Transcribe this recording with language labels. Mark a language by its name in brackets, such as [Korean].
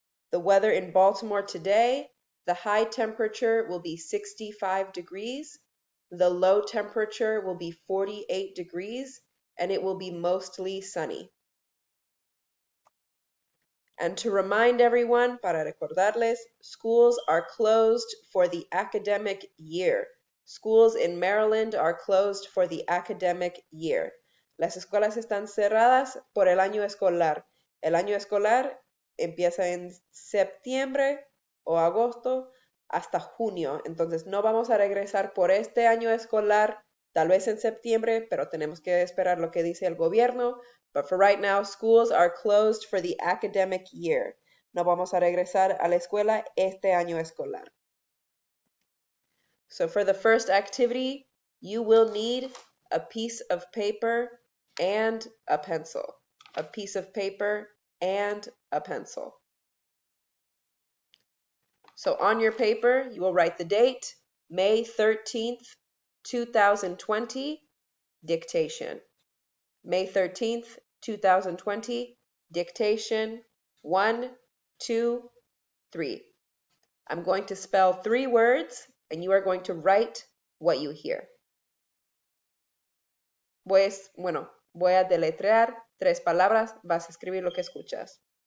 [English] The weather in Baltimore today, the high temperature will be 65 degrees, the low temperature will be 48 degrees, and it will be mostly sunny. And to remind everyone, [Spanish] para recordarles, [English] schools are closed for the academic year. Schools in Maryland are closed for the academic year. [Spanish] Las escuelas están cerradas por el año escolar. El año escolar empieza en septiembre o agosto hasta junio. Entonces no vamos a regresar por este año escolar, tal vez en septiembre, pero tenemos que esperar lo que dice el gobierno. [English] But for right now, schools are closed for the academic year. [Spanish] No vamos a regresar a la escuela este año escolar. [English] So for the first activity, you will need a piece of paper and a pencil. A piece of paper and a pencil. So on your paper, you will write the date, May 13th, 2020, dictation. May 13th, 2020, dictation 1, 2, 3. I'm going to spell 3 words and you are going to write what you hear. [Spanish] Voy a deletrear 3 palabras, vas a escribir lo que escuchas.